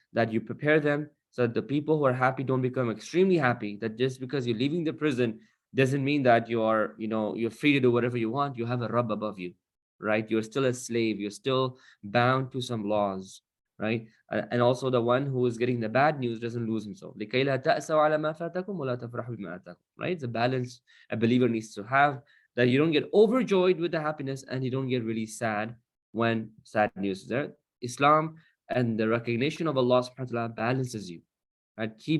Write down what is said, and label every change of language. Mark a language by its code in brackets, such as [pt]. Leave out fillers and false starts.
[en] That you prepare them so that the people who are happy don't become extremely happy. That just because you're leaving the prison doesn't mean that you're free to do whatever you want. You have a Rabb above you, right? You're still a slave. You're still bound to some laws, right? And also the one who is getting the bad news doesn't lose himself. [ar] لكي لا تأسوا على ما فاتكم ولا تفرحوا بما آتاكم, right? [en] It's a balance a believer needs to have, that you don't get overjoyed with the happiness and you don't get really sad when sad news is there. Islam and the recognition of Allah subhanahu wa ta'ala balances you, right?